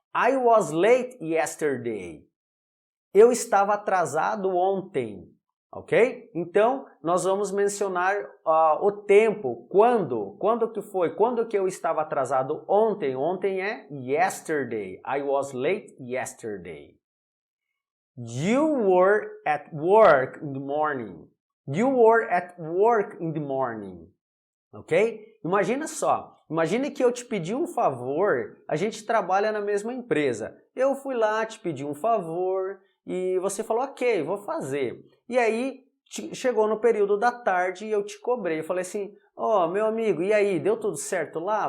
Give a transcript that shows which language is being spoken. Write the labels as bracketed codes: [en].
[en] I was late yesterday. [pt] Eu estava atrasado ontem. Ok? Então, nós vamos mencionar o tempo. Quando que foi? Quando que eu estava atrasado ontem? Ontem é [en] yesterday. I was late yesterday. You were at work in the morning. You were at work in the morning. [pt] Ok? Imagina só. Imagine que eu te pedi um favor. A gente trabalha na mesma empresa. Eu fui lá, te pedi um favor e você falou, ok, vou fazer. E aí, chegou no período da tarde e eu te cobrei. Eu falei assim, ó, meu amigo, e aí, deu tudo certo lá?